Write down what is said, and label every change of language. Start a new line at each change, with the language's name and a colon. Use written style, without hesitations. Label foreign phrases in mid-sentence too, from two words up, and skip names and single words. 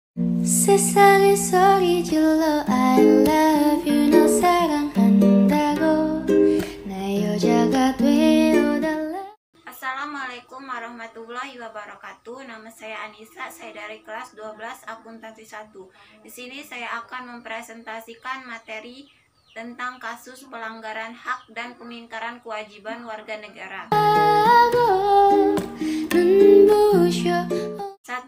Korean: 세상의 소리 질러
English: I love you
Korean: 너 사랑한다고 나 여자가 되어달라.
Arabic: السلام عليكم ورحمة الله وبركاته.
Indonesian: Nama saya Anissa, saya dari kelas 12 akuntansi 1. Di sini saya akan mempresentasikan materi tentang kasus pelanggaran hak dan pengingkaran kewajiban warga negara. 1.